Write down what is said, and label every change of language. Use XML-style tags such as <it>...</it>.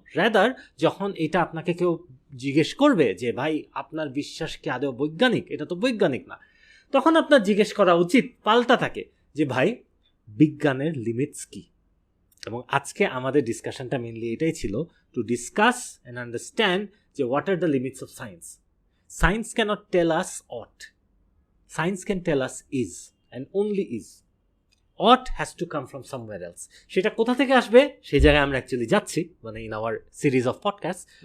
<bn>Rather যখন এটা আপনাকে কেউ জিজ্ঞেস করবে যে ভাই আপনার বিশ্বাস কি আদৌ বৈজ্ঞানিক, এটা তো বৈজ্ঞানিক না, তখন আপনার জিজ্ঞেস করা উচিত পাল্টা থাকে যে ভাই বিজ্ঞানের লিমিটস কি। এবং আজকে আমাদের ডিসকাশনটা মেনলি এটাই ছিল,</bn> <en>To discuss and understand যে what are the limits of science. Science cannot tell us ought, science can tell us is and only is. Ought has to come from somewhere else.</en> <bn>সেটা কোথা থেকে আসবে সেই জায়গায় আমরা অ্যাকচুয়ালি যাচ্ছি, মানে</bn> <en>In our series of podcast.</en>